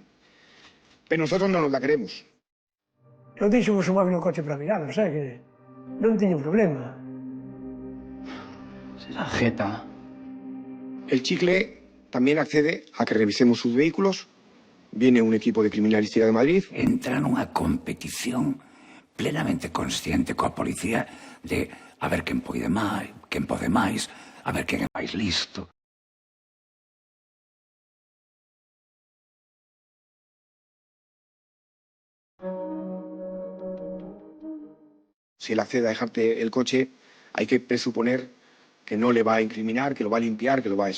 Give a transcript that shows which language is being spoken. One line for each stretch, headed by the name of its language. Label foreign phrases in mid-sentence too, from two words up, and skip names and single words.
Spanish: Pero nosotros no nos la creemos.
Galician: Eu deixo vos o móvil no coche para mirar, que non teño problema.
Spanish: Será jeta. El chicle también accede a que revisemos sus vehículos. Viene un equipo de criminalística de Madrid.
Galician: Entra nunha competición plenamente consciente coa policía de a ver quen pode máis, a ver quen é máis listo.
Spanish: Si él accede a dejarte el coche, hay que presuponer que no le va a incriminar, que lo va a limpiar, que lo va a eso.